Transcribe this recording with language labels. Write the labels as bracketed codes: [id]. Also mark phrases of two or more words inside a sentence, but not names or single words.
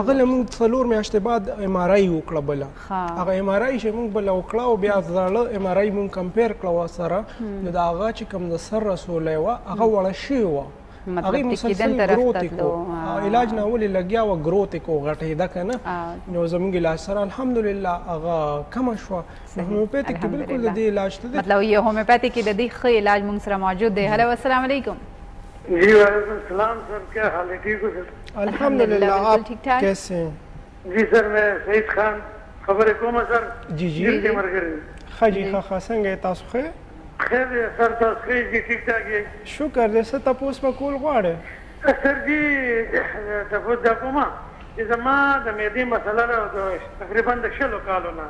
[ps] هغه له موږ 4 میاشتې بعد ایم آر آی وکړه بله هغه ایم آر آی چې موږ بله وکړه او بیا زاړه ایم آر آی موږ کمپیر کړه ورسره نو د هغه چې کوم د سر رسولی وه هغه وړه شوې وه هغې مسلسل ګروت یې کو علاج نه ولې لګیا وه ګروت یې کو غټېده که نه نو زموږ علاج سره الحمدلله هغه کمه شوه نو هومیوپیتیک کې بالکل د دې علاج ته [ur] مطلب یہ [ps] ہومیوپیتھی کې د دې ښه علاج موږ سره موجود دی هلو [ar] السلام علیکم [ur] جی [ar] وعلیکم السلام [ur] سر کیا حال ہے ٹھیک ہو سر الحمدللہ آپ کیسے ہیں جی سر میں سعید خان خبر کوم سر جی [ps] دلته مرګري ښه جي ښه څنګه تاسو ښه خیر دی سر تاسو ښه دي ټیک ټاک یې شکر دی څه تپوس به کول غواړې سر جی تپوس دا کومه چې زما د معدې مسله ده تقریبا د 6 کالو نه